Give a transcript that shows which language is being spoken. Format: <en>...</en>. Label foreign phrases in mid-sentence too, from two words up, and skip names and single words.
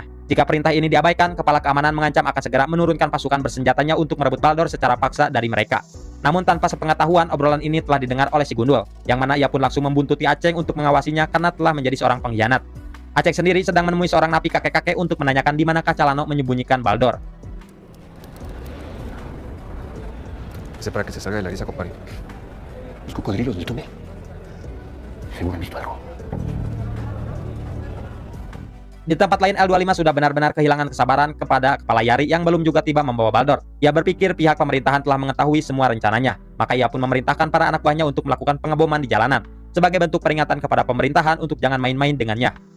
<id>Jika perintah ini diabaikan, kepala keamanan mengancam akan segera menurunkan pasukan bersenjatanya untuk merebut Baldor secara paksa dari mereka. Namun tanpa sepengetahuan, obrolan ini telah didengar oleh si Gundul, yang mana ia pun langsung membuntuti Aceng untuk mengawasinya karena telah menjadi seorang pengkhianat. Aceng sendiri sedang menemui seorang napi kakek-kakek untuk menanyakan di manakah Calano menyembunyikan Baldor.</id> <es>Es para que se salga de la risa, compadre. Los cocodrilos del túnel. Seguro han visto algo.</es> <id>Di tempat lain, L25 sudah benar-benar kehilangan kesabaran kepada kepala Yari yang belum juga tiba membawa Baldor. Ia berpikir pihak pemerintahan telah mengetahui semua rencananya. Maka ia pun memerintahkan para anak buahnya untuk melakukan pengeboman di jalanan, sebagai bentuk peringatan kepada pemerintahan untuk jangan main-main dengannya.</id>